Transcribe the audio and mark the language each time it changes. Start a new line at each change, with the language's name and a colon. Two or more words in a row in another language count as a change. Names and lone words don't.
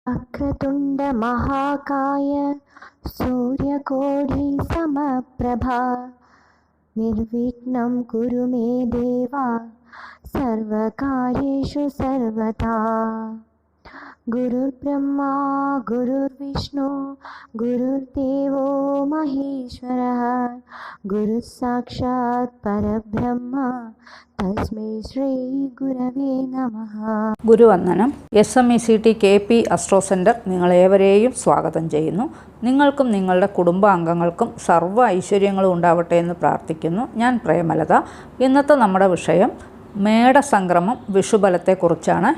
Sanskrit: वक्रतुण्ड महाकाय सूर्यकोटि समप्रभा निर्विघ्नं कुरु मे देवा सर्वकार्येषु सर्वदा। गुरुर्ब्रह्मा गुरुर्विष्णु गुरुर्देवो महेश्वरः गुरुः साक्षात् परब्रह्म തസ്മൈ ശ്രീ ഗുരവേ നമഃ.
Malayalam: ഗുരുവന്ദനം. SMECT KP അസ്ട്രോ സെൻറ്റർ നിങ്ങളേവരെയും സ്വാഗതം ചെയ്യുന്നു. നിങ്ങൾക്കും നിങ്ങളുടെ കുടുംബാംഗങ്ങൾക്കും സർവ്വ ഐശ്വര്യങ്ങളും ഉണ്ടാവട്ടെ എന്ന് പ്രാർത്ഥിക്കുന്നു. ഞാൻ പ്രേമലത. ഇന്നത്തെ നമ്മുടെ വിഷയം മേടസംക്രമം വിഷുബലത്തെക്കുറിച്ചാണ്.